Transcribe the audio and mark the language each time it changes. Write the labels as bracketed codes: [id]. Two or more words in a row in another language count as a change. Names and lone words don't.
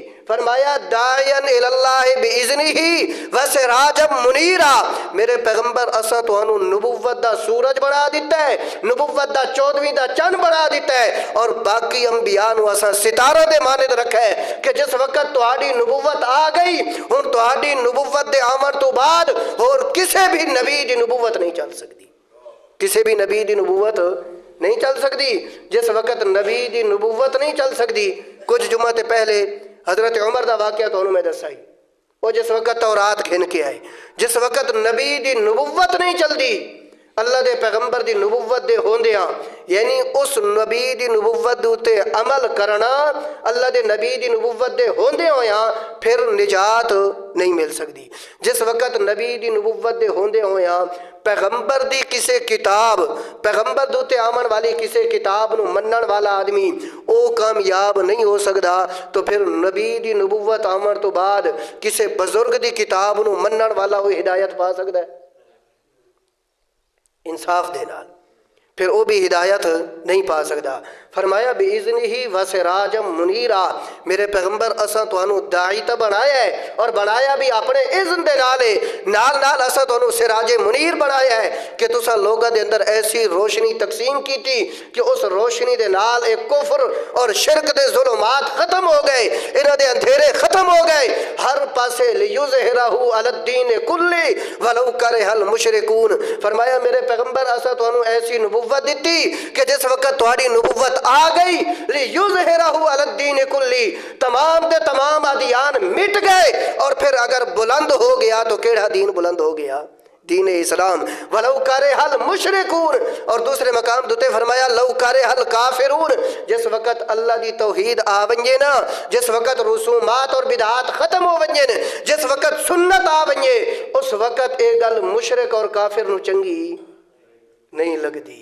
[pa] فرمایا [ar] داعیاً اللہ بِإِذْنِهِ وسراجا منیرا، [pa] میرے پیغمبر اسا تو انہوں نبوت دا سورج بنا دیتا ہے، نبوت دا 14ویں دا چند بنا دیتا ہے، اور باقی انبیاء نو اسا ستارہ دے مانند رکھا ہے کہ جس وقت تہاڈی نبوت آ گئی ہن تہاڈی نبوت دے آمن تو بعد اور کسے بھی نبی دی نبوت نہیں چل سکتی، کسے بھی نبی دی نبوت نہیں چل سکتی۔ جس وقت نبی دی نبوت نہیں چل سکتی، کچھ جمعہ تے پہلے حضرت عمر دا واقعہ تو انہوں میں دسائی، وہ جس وقت تورات گھن کے آئے، جس وقت نبی دی نبوت نہیں چل دی، اللہ دے پیغمبر دی نبوت دے ہوندیاں، یعنی اس نبی دی نبوت دوتے عمل کرنا، اللہ دے نبی دی نبوت دے ہوندے ہویاں پھر نجات نہیں مل سکتی۔ جس وقت نبی دی نبوت دے ہوندے ہویاں پیغمبر دی کسے کتاب، پیغمبر دوتے آمن والی کسے کتاب نو منن والا آدمی او کامیاب نہیں ہو سکتا، تو پھر نبی دی نبوت آمن تو بعد کسے بزرگ دی کتاب نو منن والا [ur] وہ ہدایت پا سکتا ہے؟ [pa] انصاف دے نال [ur] پھر وہ بھی ہدایت نہیں پا سکتا۔ [ar] فرمایا بِإِذْنِهِ وَسِرَاجًا مُنِيرًا، [pa] میرے پیغمبر اساں تانوں داعی تا بنایا ہے اور بنایا بھی اپنے اذن دے نال نال اساں تانوں سراج منیر بنایا ہے کہ تساں لوگاں دے اندر ایسی روشنی تقسیم کیتی کہ اس روشنی دے نال ایک کفر اور شرک دے ظلمات ختم ہو گئے، انہاں دے اندھیرے ختم ہو گئے، ہر پاسے [ar] لِيُظْهِرَهُ عَلَى الدِّينِ كُلِّهِ وَلَوْ كَرِهَ الْمُشْرِكُونَ۔ [pa] فرمایا میرے پیغمبر اساں تانوں ایسی نبوت دیتی کہ جس وقت تہاڈی نبوت آ گئی [ar] لِيُظْهِرَهُ عَلَى الدِّينِ كُلِّهِ، [pa] تمام دے تمام ادیان مٹ گئے، اور پھر اگر بلند ہو گیا تو کیڑا دین بلند ہو گیا؟ دین اسلام [ar] ولو کرہ المشرکون، [pa] اور دوسرے مقام دوتے فرمایا [ar] لو کرہ الکافرون۔ [pa] جس وقت اللہ دی توحید آ ونجے نا، جس وقت رسومات اور بدعات ختم ہو ونجے نا، جس وقت سنت آ ونجے، اس وقت ایک گل مشرک اور کافر نو چنگی نہیں لگدی۔